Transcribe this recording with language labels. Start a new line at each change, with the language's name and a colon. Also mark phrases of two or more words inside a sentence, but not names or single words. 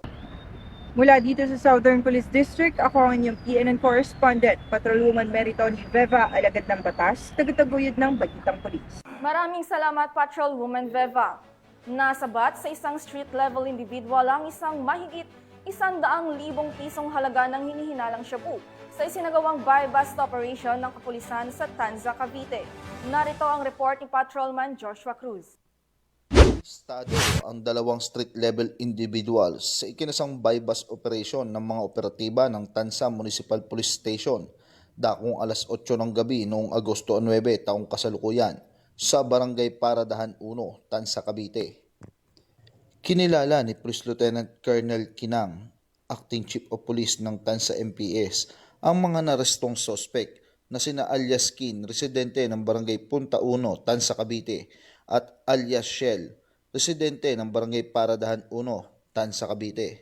Filipino: Mula dito sa Southern Police District, ako ang inyong PNN correspondent, Patrolwoman Meritoni Veva, alagad ng batas, tagataguyod ng Balitang Pulis. Maraming salamat, Patrolwoman Veva. Nasabat sa isang
English: street-level individual
Filipino: ang isang mahigit 100,000 pisong halaga ng hinihinalang shabu sa isinagawang
English: buy-bust operation
Filipino: ng kapulisan sa Tanza, Cavite. Narito ang report ni Patrolman Joshua Cruz. Estado ang dalawang
English: street-level individuals
Filipino: sa ikinasang
English: buy-bust operation
Filipino: ng mga operatiba ng Tansa Municipal Police Station dakong alas 8 ng gabi noong Agosto 9 taong kasalukuyan sa Barangay Paradahan 1, Tansa, Cavite. Kinilala ni Police Lieutenant Colonel Kinang,
English: Acting Chief of Police
Filipino: ng Tansa MPS, ang mga narestong sospek na sina alias Kin, residente ng Barangay Punta 1, Tansa, Cavite, at alias Shell, residente ng Barangay Paradahan 1, Tansa, Cavite.